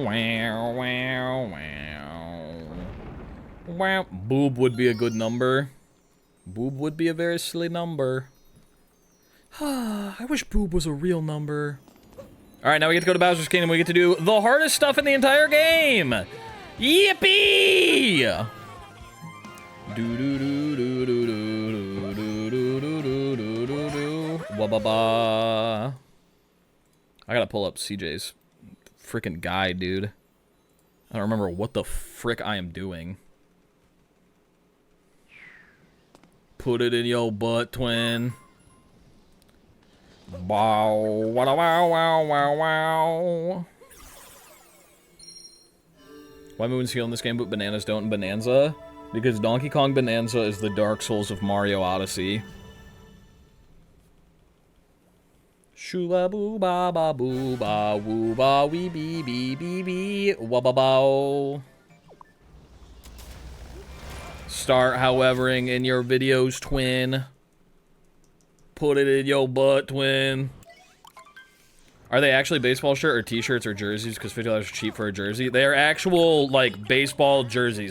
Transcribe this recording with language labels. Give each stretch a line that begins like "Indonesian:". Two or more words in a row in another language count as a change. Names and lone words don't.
English: Wow, wow, wow. Wow. Boob would be a good number. Boob would be a very silly number. I wish boob was a real number. Alright, now we get to go to Bowser's Kingdom. We get to do the hardest stuff in the entire game! Yippee! Wa-ba-ba. I gotta pull up CJ's freaking guide, dude. I don't remember what the frick I am doing. Put it in your butt, twin. Wow, wow, wow, wow, wow, wow. Why moons heal in this game but bananas don't in Bonanza? Because Donkey Kong Bonanza is the Dark Souls of Mario Odyssey. Shoo-ba boo ba ba boo ba woo ba wee bee bee bee bee wa ba bow. Start howevering in your videos, twin. Put it in your butt, twin. Are they actually baseball shirt or t-shirts or jerseys? Because $50 is cheap for a jersey. They are actual, like, baseball jerseys.